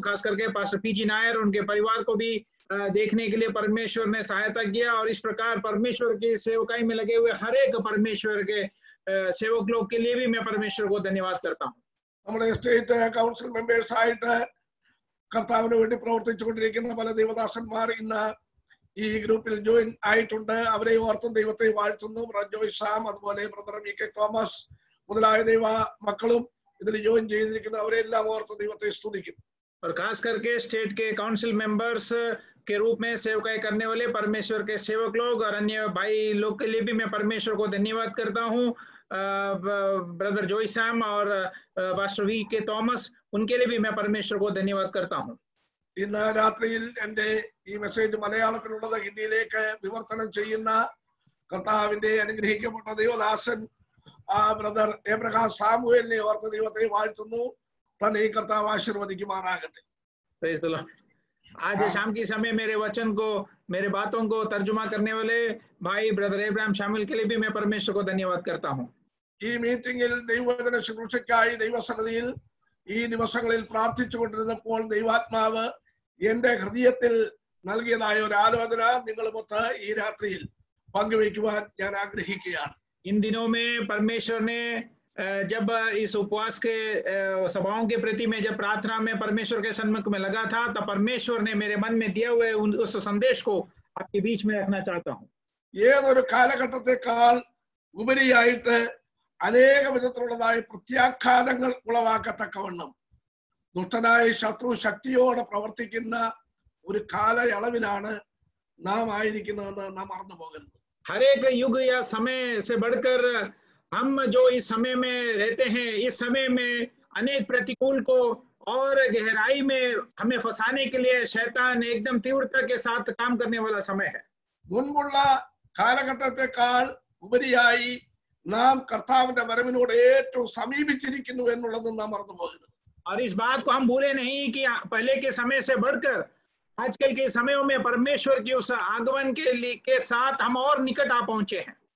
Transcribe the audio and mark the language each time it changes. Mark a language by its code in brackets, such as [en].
[hi] खास करके pastor PG Nair और उनके परिवार को भी देखने के लिए परमेश्वर ने सहायता किया और इस प्रकार परमेश्वर की सेवकाई में लगे हुए हर एक परमेश्वर के सेवक लोग के लिए भी मैं परमेश्वर को धन्यवाद करता हूँ. [ml] നമ്മുടെ സ്റ്റേറ്റ് കൗൺസിൽ മെമ്പേഴ്സ് ആയിട്ട് കർത്താവിന് വേണ്ടി പ്രവർത്തിച്ചുകൊണ്ടിരിക്കുന്ന പല ദൈവദാസന്മാർ ഇന്ന് ഈ ഗ്രൂപ്പിൽ ജോയിൻ ആയിട്ടുണ്ട്. അവരെ ഓർത്തും ദൈവത്തെ വാഴ്ത്തുന്നു. ബ്രദർ ജോയ് സാം, അതുപോലെ ബ്രദർ VK തോമസ് മുതലായ ദൈവ മക്കളും ഇതിൽ ജോയിൻ ചെയ്തിരിക്കുന്ന അവരെല്ലാം ഓർത്ത് ദൈവത്തെ സ്തുതിക്കുന്നു. [hi] और खास करके स्टेट के काउंसिल मेंबर्स के रूप में सेवकाई करने वाले परमेश्वर के सेवक लोग और अन्य भाई लोग के लिए भी मैं परमेश्वर को धन्यवाद करता हूँ. ब्रदर जॉय सैम और पास्टर VK തോമസ്, उनके लिए भी मैं परमेश्वर को धन्यवाद करता हूँ. [ml] ഇന്ന് രാത്രിയിൽ എന്റെ ഈ മെസ്സേജ് മലയാളത്തിലുള്ളത് ഹിന്ദിയിലേക്ക് വിവർത്തനം ചെയ്യുന്ന കർത്താവിന്റെ അനുഗ്രഹിക്കപ്പെട്ട ദൈവദാസൻ ബ്രദർ എബ്രഹാം സാമുവേലിനെ ഓർത്ത് ദൈവത്തെ വാഴ്ത്തുന്നു. തന്നെ ഈ കർത്താവ് ആശീർവദിക്കുമാറാകട്ടെ. [en] Praise the Lord. [hi] आज शाम के समय मेरे वचन को, मेरे बातों को तर्जुमा करने वाले भाई ब्रदर एब्राहिम शामिल के लिए भी मैं परमेश्वर को धन्यवाद करता हूँ. [ml] ഈ മീറ്റിംഗിൽ ദൈവവചന ശുശ്രൂഷയ്ക്കായി ദൈവസന്നിധിയിൽ ഈ ദിവസങ്ങളിൽ പ്രാർത്ഥിച്ചുകൊണ്ടിരുന്നപ്പോൾ ദൈവാത്മാവ് എന്റെ ഹൃദയത്തിൽ നൽകിയതായ ഒരു ആലോചന നിങ്ങളുമൊത്ത് ഈ രാത്രിയിൽ പങ്കുവയ്ക്കുവാൻ ഞാൻ ആഗ്രഹിക്കുകയാണ്. [hi] इन दिनों में परमेश्वर ने जब इस उपवास के सभाओं के प्रति मैं जब प्रार्थना में परमेश्वर के सन्मुख में लगा था, तब परमेश्वर ने मेरे मन में दिए हुए उस संदेश को आपके बीच में रखना चाहता हूँ. [ml] ഏതൊരു കാലഘട്ടത്തെക്കാൾ ഉപരിയായിട്ട് അനേക വിധത്തിലുള്ളതായ പ്രത്യാഘാതങ്ങൾ ഉളവാക്കത്തക്കവണ്ണം ദുഷ്ടനായ ശത്രു ശക്തിയോടെ പ്രവർത്തിക്കുന്ന ഒരു കാലയളവിലാണ് നാം ആയിരിക്കുന്നതെന്ന് നാം മറന്നു പോകരുത്. [hi] हर एक युग या समय से बढ़कर हम जो इस समय में रहते हैं, इस समय में अनेक प्रतिकूल को और गहराई में हमें फंसाने के लिए शैतान एकदम तीव्रता के साथ काम करने वाला समय है. [ml] മുൻപുള്ള കാലഘട്ടത്തെക്കാൾ ഉപരിയായി നാം കർത്താവിന്റെ വരവിനോട് ഏറ്റവും സമീപിച്ചിരിക്കുന്നു എന്നുള്ളത് നാം മറന്നു പോകരുത്. [hi] और इस बात को हम भूले नहीं कि पहले के समय से बढ़कर आजकल के समयों में परमेश्वर की उस आगमन के साथ हम और निकट आ पहुंचे हैं.